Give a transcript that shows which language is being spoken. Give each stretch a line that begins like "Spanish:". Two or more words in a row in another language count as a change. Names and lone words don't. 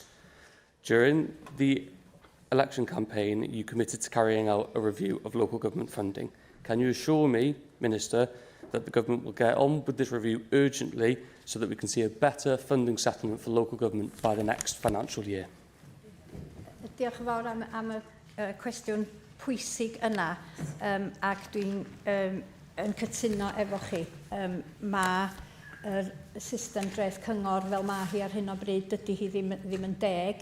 English: During the election campaign, you committed to carrying out a review of local government funding. Can you assure me, Minister, that the government will get on with this review urgently so that we can see a better funding settlement for local government by the next financial year?
Welsh: Diolch yn fawr am y cwestiwn pwysig yna, ac dwi'n yn cytuno efo chi. Mae'r system dreth cyngor fel mae hi ar hyn o bryd, dydy hi ddim yn deg.